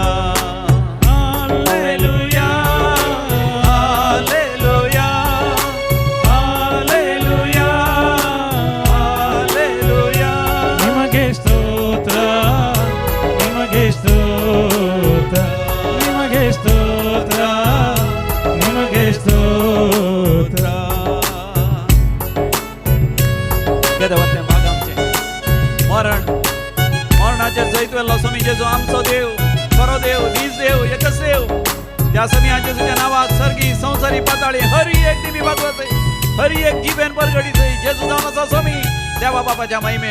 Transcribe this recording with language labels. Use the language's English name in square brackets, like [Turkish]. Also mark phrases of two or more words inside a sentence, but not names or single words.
[Kannada] ಹಲ್ಲೆಲೂಯಾ, ಹಲ್ಲೆಲೂಯಾ, ಹಲ್ಲೆಲೂಯಾ, ಹಲ್ಲೆಲೂಯಾ. ನಿಮಗೆ ಸ್ತೋತ್ರ, ನಿಮಗೆ ಸ್ತೋತ್ರ, ನಿಮಗೆ ಸ್ತೋತ್ರ, ನಿಮಗೆ ಸ್ತೋತ್ರ. [Konkani] येदवरते भाग आमचे. मरणाचे जैत वेल्लो स्वामी जेजू आमचो देव, खरो देव, नीज देव, एकच देव. त्या स्वामी जेजूच्या नावाक सर्गी, संसारी, पाताळी हर एक दिवी भागवत, हर एक जीवेन परगडीत जेजू जावन आसा स्वामी देवा बापाच्या महिमेक.